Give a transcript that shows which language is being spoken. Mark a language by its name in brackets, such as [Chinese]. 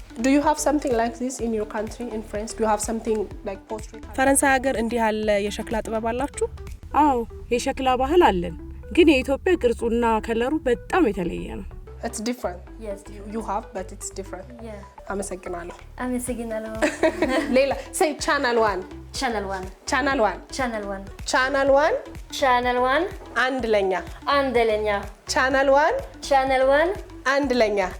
[English] Do you have something like this in your country in France? Do you have something like pottery? [Amharic] ፈረንሳይ ሀገር እንዲህ ያለ የሸክላ ጥበብ አላችሁ? አዎ፣ የሸክላ ባህል አለን። ግን የኢትዮጵያ ቅርጹና ከለሩ በጣም የተለየ ነው። [English] It's different. Yes. You have, but it's different. Yeah. [Amharic] አመሰግናለሁ። አመሰግናለሁ። ሌላ [English] say channel 1. Channel 1. Channel 1. Channel 1. Channel 1. Channel 1. [Amharic] አንድ ለኛ። አንድ ለኛ። [English] Channel 1. Channel 1. [Amharic] አንድ ለኛ።